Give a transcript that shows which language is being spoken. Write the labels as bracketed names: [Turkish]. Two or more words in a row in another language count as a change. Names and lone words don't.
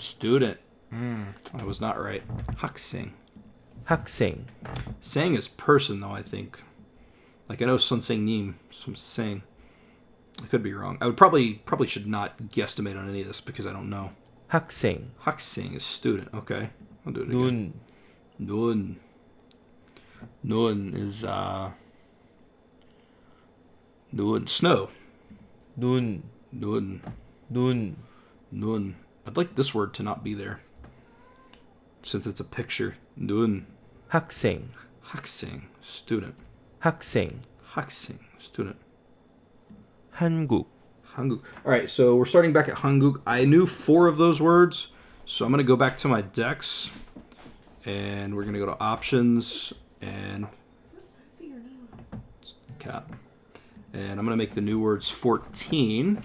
[English] Student. I was not right. Hakuseng. [Korean] 학생, [English] Sang is person, though, I think. Like, I know [Korean] 선생님, [English] some sang. I could be wrong. I would probably should not guesstimate on any of this because I don't know. [Korean] 학생, [English] Hakuseng is student. Okay. I'll do it again. [Korean] 눈, [English] Nun. Nun is, Nun. Snow. [Korean] 눈, [English] Nun. [Korean] 눈, [English] Nun. I'd like this word to not be there. Since it's a picture. Nun. [Korean] 학생, [English] Hakuseng. Student. [Korean] 학생, [English] Hakuseng. Student. [Korean] 한국, [English] Hanguk. All right, so we're starting back at Hanguk. I knew 4 of those words, So I'm going to go back to my decks, and we're going to go to options, and cap. And I'm going to make the new words 14.